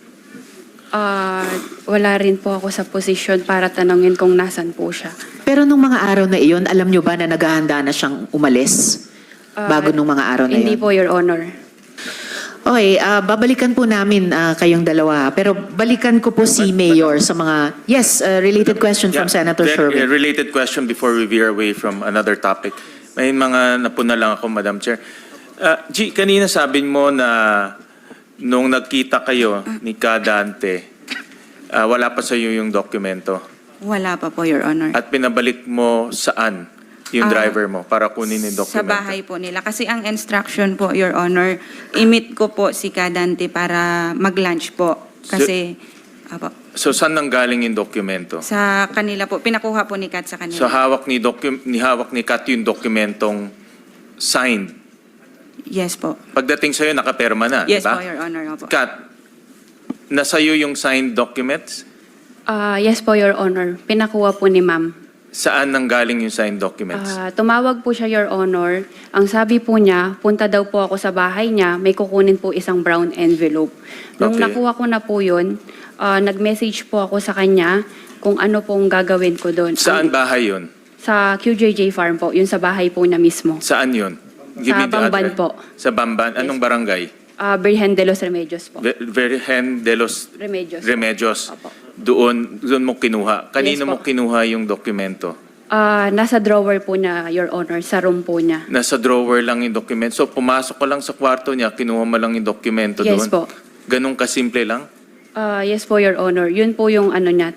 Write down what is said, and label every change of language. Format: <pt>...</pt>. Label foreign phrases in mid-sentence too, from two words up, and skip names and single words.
<tl>Wala rin po ako sa posisyon para tanongin kung nasan po siya. Pero nung mga araw na iyon, alam nyo ba na naghahanda na siyang umalis? Bago nung mga araw na Hindi iyon? po,</tl> <en>Your Honor.</en> <tl>Okay, babalikan po namin kayong dalawa. Pero balikan ko po si Mayor sa mga...</tl> <en>Yes, related question from Senator A Sherwin. related question before we veer away from another topic.</en> <tl>May mga napuna lang ako,</tl> <en>Madam Chair.</en> <tl>G, kanina sabi mo na nung nagkita kayo ni Kadante, wala pa sa iyo yung dokumento. Wala pa po,</tl> <en>Your Honor.</en> <tl>At pinabalik mo saan yung driver mo para kunin yung dokumento? Sa bahay po nila. Kasi ang instruction po,</tl> <en>Your Honor,</en> <tl>i-meet ko po si Kadante para mag-lunch po. Kasi, apo, So saan nanggaling yung dokumento? sa kanila po, pinakuha po ni Kat sa kanila. So hawak ni Kat yung dokumentong signed. Yes po. Pagdating sa'yo, nakaperma na, Yes di ba? po,</tl> <en>Your Honor.</en> <tl>Opo. Kat, nasa'yo yung</tl> <en>signed documents?</en> <tl>Yes po,</tl> <en>Your Honor.</en> <tl>Pinakuha po ni ma'am. Saan nanggaling yung</tl> <en>signed documents?</en> <tl>Tumawag po siya,</tl> <en>Your Honor.</en> <tl>Ang sabi po niya, punta daw po ako sa bahay niya, may kukunin po isang brown envelope. Nung Okay. nakuha ko na po yun, nag-message po ako sa kanya kung ano pong gagawin ko doon. Saan bahay yun? Sa QJJ Farm po, yun sa bahay po niya mismo. Saan yun? Sa the Bamban address. po. Sa Bamban? Anong barangay? Virgen de los Remedios po. Virgen de los Remedios. Remedios. Opo. Doon mo kinuha. Kanino Yes po. mo kinuha yung dokumento? Nasa drawer po niya,</tl> <en>Your Honor,</en> <tl>sa room po niya. Nasa drawer lang yung dokumento. So pumasok ko lang sa kwarto niya, kinuha mo lang yung dokumento Yes doon? po. Ganun kasimple lang? Yes po,</tl> <en>Your Honor.</en> <tl>Yun po yung ano niya.</tl>